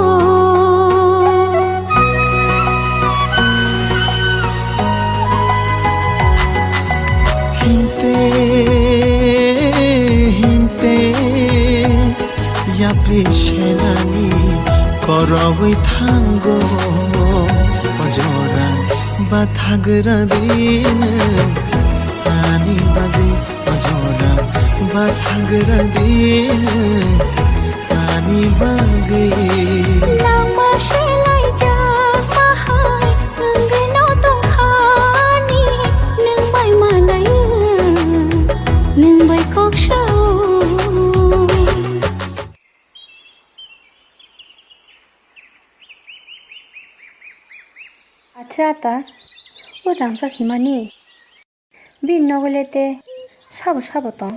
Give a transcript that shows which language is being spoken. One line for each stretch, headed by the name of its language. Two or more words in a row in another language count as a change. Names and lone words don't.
Kok Borok: Hinte hinte Ya prishenani Koroi thango Ojoram bathagra din Ani bagi Ojoram bathagra din Ani bagi Langma shalai jag mahai Engai no tong khani Nang bai malai Nang bai kok shao আচ্ছা তা ও ডাংসা খিমানি বিন নগলেতে সাবো সাবো তং